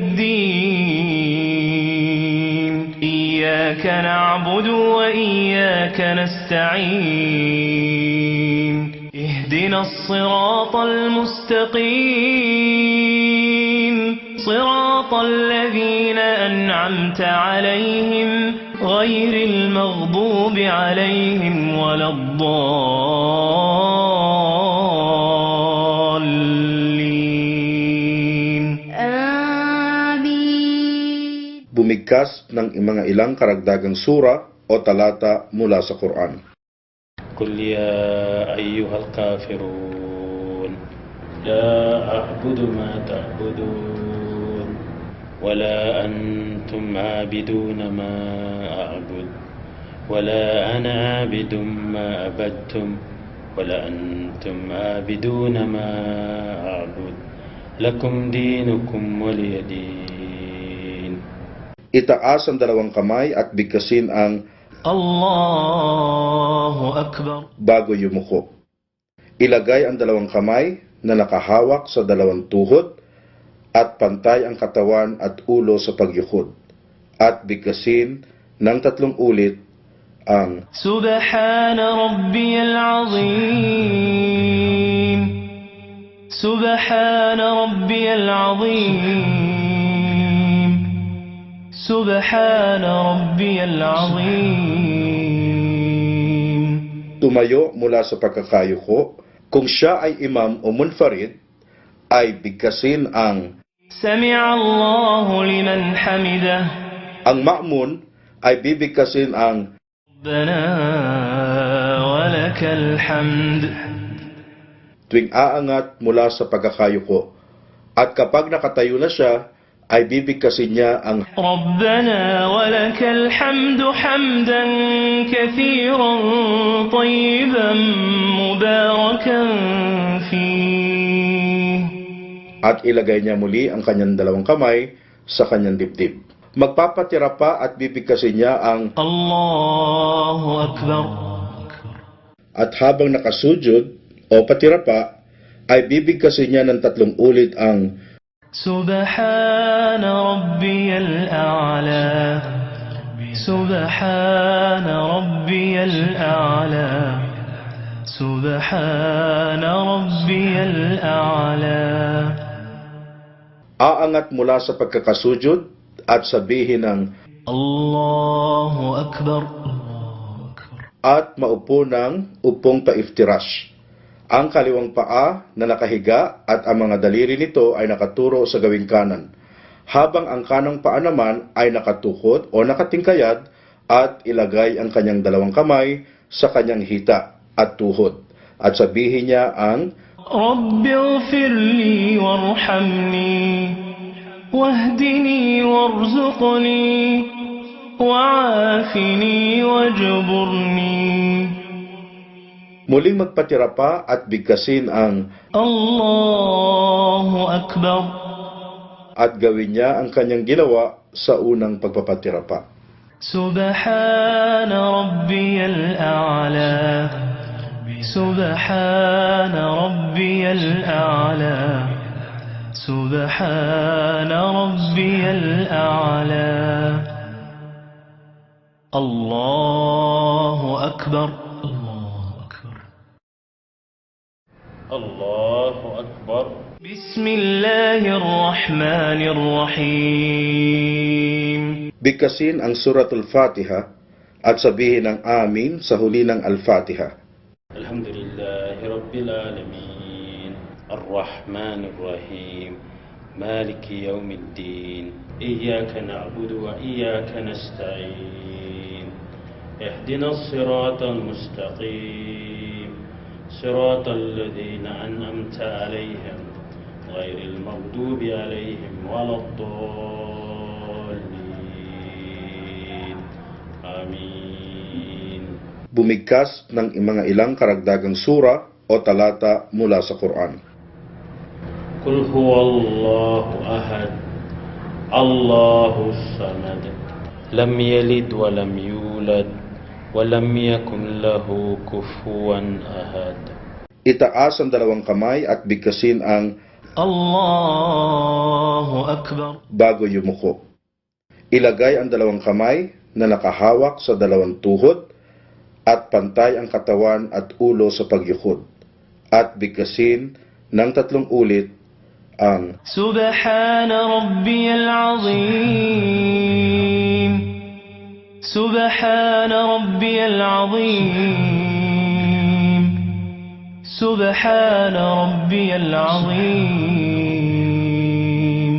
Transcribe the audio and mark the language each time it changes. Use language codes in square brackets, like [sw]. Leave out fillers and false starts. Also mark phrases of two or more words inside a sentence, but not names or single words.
[ar] الدين إياك نعبد وإياك نستعين اهدنا الصراط المستقيم صراط الذين أنعمت عليهم غير المغضوب عليهم ولا الضالين آمين. [tl] Bumigkas ng mga ilang karagdagang sura o talata mula sa Quran. [ar] قل يا أيها الكافرون لا أعبد ما تعبدون ولا أنتم عابدون ما أعبد ولا أنا عابد ما عبدتم ولا أنتم عابدون ما أعبد لكم دينكم ولي دين. [tl] Itaas ang dalawang kamay at bigkasin ang [ar] الله أكبر. [tl] bago yumuko. Ilagay ang dalawang kamay na nakahawak sa dalawang tuhod at pantay ang katawan at ulo sa pagyukod. At bigkasin ng 3 ulit ang [ar] سبحان ربي العظيم سبحان ربي العظيم سبحان ربي العظيم. [tl] tumayo mula sa pagkakayuko. Kung siya ay imam o munfarid, ay bigkasin ang [ar] سمع الله لمن حمده. [tl] ang ma'mun ay bibigkasin ang [ar] ربنا ولك الحمد. [tl] tuwing aangat mula sa pagkakayuko. At kapag nakatayo na siya, ay bibigkasin niya ang [ar] ربنا ولك الحمد حمدا كثيرا طيبا مباركا فيه. [tl] at ilagay niya muli ang kanyang dalawang kamay sa kanyang dibdib. Magpapatira pa at bibigkasin niya ang [ar] الله أكبر. [tl] at habang nakasujud o patira pa, ay bibigkasin niya ng 3 ulit ang [ar] سبحان ربي الأعلى سبحان ربي الأعلى سبحان ربي الأعلى. [tl] aangat mula sa pagkakasujud at sabihin ng [ar] الله أكبر. [tl] at maupo ng upong paiftirash. Ang kaliwang paa na nakahiga at ang mga daliri nito ay nakaturo sa gawing kanan, habang ang kanang paa naman ay nakatukod o nakatingkayad at ilagay ang kanyang dalawang kamay sa kanyang hita at tuhod at sabihin niya ang [ar] رب اغفر لي وارحمني واهدني وارزقني وعافني واجبرني. [tl] muling magpatira pa at bigkasin ang [ar] الله أكبر. [tl] at gawin niya ang kanyang ginawa sa unang pagpapatira pa. [ar] سبحان ربي الأعلى سبحان ربي الأعلى سبحان ربي الأعلى. الله أكبر. الله أكبر. بسم الله الرحمن الرحيم. [tl] Bigkasin ang Suratul Fatiha at sabihin ng amin sa huli ng Al-Fatiha. [ar] الحمد لله رب العالمين الرحمن الرحيم مالك يوم الدين إياك نعبد وإياك نستعين اهدنا الصراط المستقيم صراط الذين أنعمت عليهم غير المغضوب عليهم ولا الضالين آمين. [tl] Bumigkas ng mga ilang karagdagang sura o talata mula sa Quran. [ar] قل هو الله أحد الله الصمد لم يلد ولم يولد ولم يكن له كفوا أحد. [tl] Itaas ang dalawang kamay at bigkasin ang [ar] الله أكبر. [tl] bago yumuko. Ilagay ang dalawang kamay na nakahawak sa dalawang tuhod at pantay ang katawan at ulo sa pagyukod. At bigkasin ng 3 ulit ang [ar] سبحان ربي العظيم. سبحان ربي العظيم. سبحان ربي العظيم.